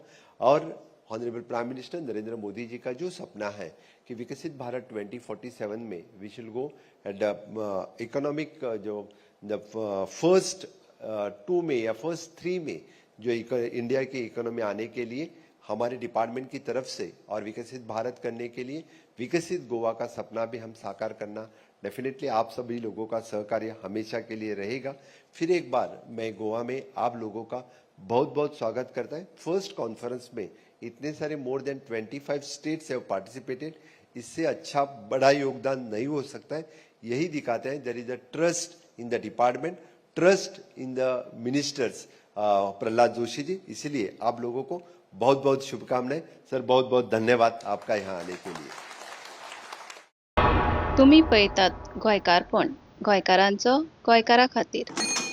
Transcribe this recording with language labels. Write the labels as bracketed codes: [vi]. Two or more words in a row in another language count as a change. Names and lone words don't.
[hi] और [en] honourable prime minister [hi] नरेंद्र मोदी जी का जो सपना है कि विकसित भारत 2047 में [en] we shall go at the economic [hi] जो [en] the first [hi] 2 में या फर्स्ट 3 में जो इंडिया की इकोनॉमी आने के लिए हमारे डिपार्टमेंट की तरफ से और विकसित भारत करने के लिए विकसित गोवा का सपना भी हम साकार करना, डेफिनेटली आप सभी लोगों का सहकार्य हमेशा के लिए रहेगा। फिर एक बार मैं गोवा में आप लोगों का बहुत बहुत स्वागत करता है। [en] first conference [hi] में इतने सारे [en] more than 25 states have participated, [hi] इससे अच्छा बड़ा योगदान नहीं हो सकता है। यही दिखाते हैं [en] there is a trust in the department, trust in the ministers प्रहलाद जोशी जी। [hi] इसलिए आप लोगों को बहुत बहुत शुभकामनाएं सर, बहुत बहुत धन्यवाद आपका यहाँ आने के लिए। [kok] तुम्ही पळयतात गोंयकारपण, गोंयकारांचो गोंयकारा खातीर।